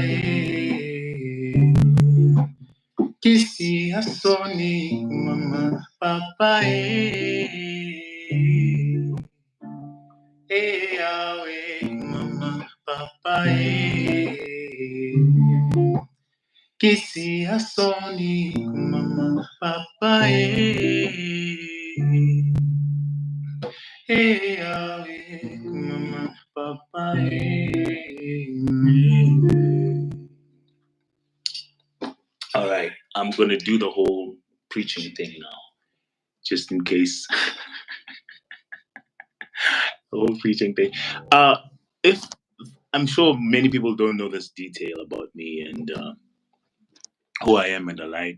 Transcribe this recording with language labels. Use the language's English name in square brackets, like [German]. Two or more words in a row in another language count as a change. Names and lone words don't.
[Lingala] Kisi asoni mama papa yawe mama papa Kisi asoni mama papa yawe mama papa [English] All right, I'm gonna do the whole preaching thing now, just in case. The whole preaching thing. If I'm sure many people don't know this detail about me, and who I am and the like.